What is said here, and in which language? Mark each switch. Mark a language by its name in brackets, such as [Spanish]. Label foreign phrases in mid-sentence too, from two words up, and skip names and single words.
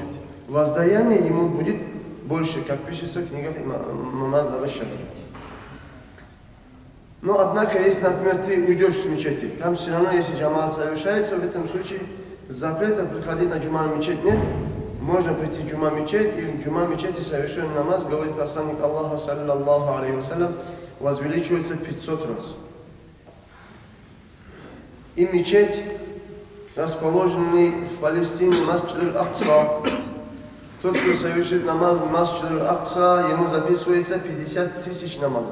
[Russian] Воздаяние ему будет больше, как пишется в книгах Мазхаба Шафии. Но однако, если, например, ты уйдешь с мечети, там все равно, если джамаат совершается, в этом случае запрета приходить на джума мечеть нет. Можно прийти в джума мечеть, и в джума мечети совершенный намаз, говорит посланник Аллаха, [Arabic] саллаллаху алейхи вассалям, [Russian] возвеличивается 500 раз. И мечеть, расположенный в Палестине, Масджид аль-Акса, тот, кто совершит намаз в Масджид аль-Акса, ему записывается 50 000 намазов.